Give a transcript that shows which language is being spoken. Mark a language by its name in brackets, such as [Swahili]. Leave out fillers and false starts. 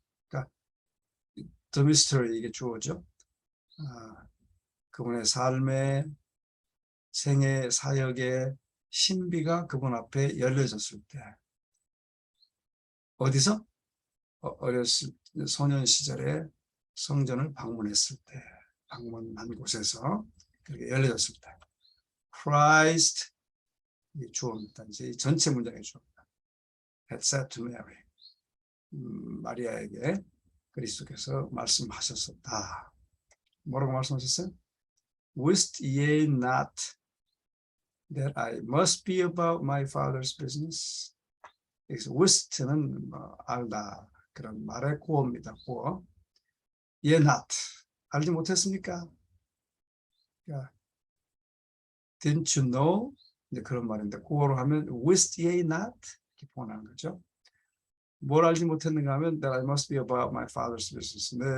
[Korean] 그러니까 the mystery, 이게 주어죠. 그분의 삶의 생애 사역의 신비가 그분 앞에 열려졌을 때, 어디서? 어렸을 소년 시절에 성전을 방문했을 때, 방문한 곳에서 그렇게 열려졌을 때, Christ, 이 주어입니다. 이제 전체 문장의 주어입니다. [English] had said to Mary, [Korean] 마리아에게 그리스도께서 말씀하셨었다. 뭐라고 말씀하셨어요? [English] Wist ye not that I must be about my father's business? [Korean] 여기서 wist는 알다, 그런 말의 구어입니다. 구어. [English] ye not, [Korean] 알지 못했습니까? [English] 그러니까 didn't you know? [Korean] 이제 그런 말인데, 구어로 하면 [English] wist ye not? [Korean] 이렇게 표현하는 거죠. 뭘 알지 못했는가 하면 [English] that I must be about my father's business.